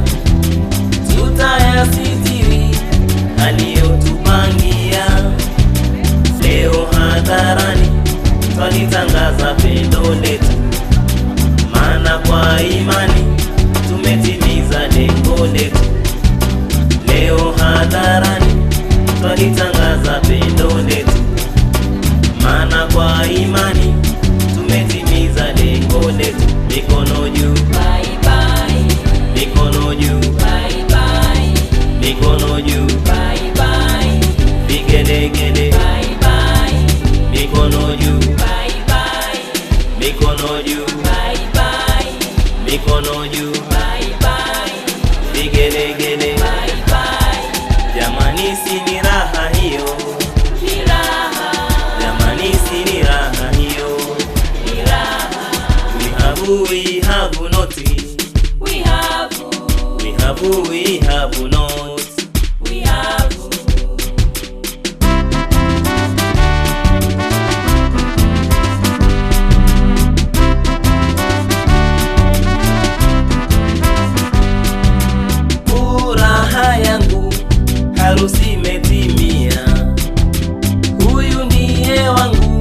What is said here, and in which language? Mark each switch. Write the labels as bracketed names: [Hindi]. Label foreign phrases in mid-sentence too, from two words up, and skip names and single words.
[Swahili] tutayasitiri aliyotupangia, leo hadharani twalitangaza pendo letu, maana kwa imani tumetimiza lengo letu, leo hadharani twalitangaza pendo letu, maana kwa imani tumetimiza lengo letu. Mikono juu, [English] Bye bye. [Swahili] mikono juu, [English] Bye bye. [Swahili] mikono juu, [English] Bye bye. [Swahili] vigelegele, [English] Bye bye. [Swahili] mikono juu, [English] Bye bye. [Swahili] mikono juu, [English] Bye bye. [Swahili] mikono juu, [English] Bye bye. [Swahili] vigelegele, [English] Bye bye. [Swahili] jamani si ni raha hiyo, Ni raha. jamani si ni raha hiyo. Ni raha. [English] We have not, We have. we have not. We have. [Swahili] Furaha yangu harusi imetimia, huyu ndiye wangu